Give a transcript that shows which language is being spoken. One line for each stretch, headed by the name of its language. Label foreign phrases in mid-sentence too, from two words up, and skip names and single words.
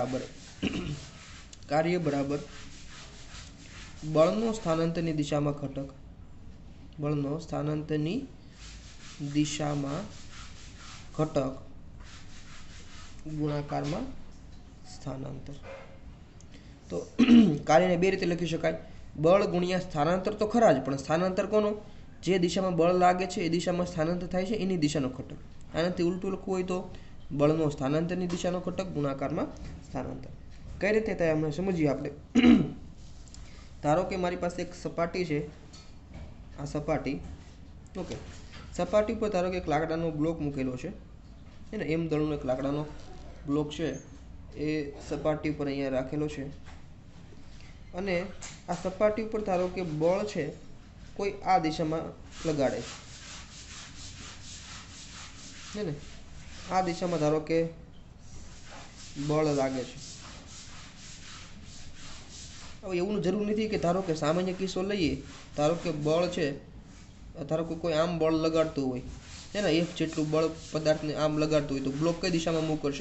Gujarati: બરાબર બળનો સ્થાનાંતરની દિશામાં ઘટક, બળનો સ્થાનાંતરની દિશામાં ઘટક ગુણાકારમાં સ્થાનાંતર। તો કાર્ય ને બે રીતે લખી શકાય, બળ ગુણ્યા સ્થાનાંતર તો ખરા જ પણ સ્થાનાંતર કોનો, જે દિશામાં બળ લાગે છે એ દિશામાં સ્થાનાંતર થાય છે એની દિશાનો ઘટક। આનાથી ઉલટું લખવું હોય તો બળનો સ્થાનાંતરની દિશાનો ઘટક ગુણાકારમાં સ્થાનાંતર। કઈ રીતે થાય એમ સમજીએ આપણે। ધારો કે મારી પાસે એક સપાટી છે, આ સપાટી, ઓકે, સપાટી પર ધારો કે એક લાકડાનો બ્લોક મૂકેલો છે, એને એમ દળનો એક લાકડાનો બ્લોક છે એ સપાટી પર અહીંયા રાખેલો છે અને આ સપાટી ઉપર ધારો કે બળ છે કોઈ આ દિશામાં લગાડે છે ને, આ દિશામાં ધારો કે બળ લાગે છે હવે એવું જરૂર નથી કે ધારો કે સામાન્ય કિસ્સો લઈએ, ધારો કે બળ છે, ધારો કે કોઈ આમ બળ લગાડતું હોય છે ને, એક જેટલું બળ પદાર્થને આમ લગાડતું હોય તો બ્લોક કઈ દિશામાં મૂવ કરશે?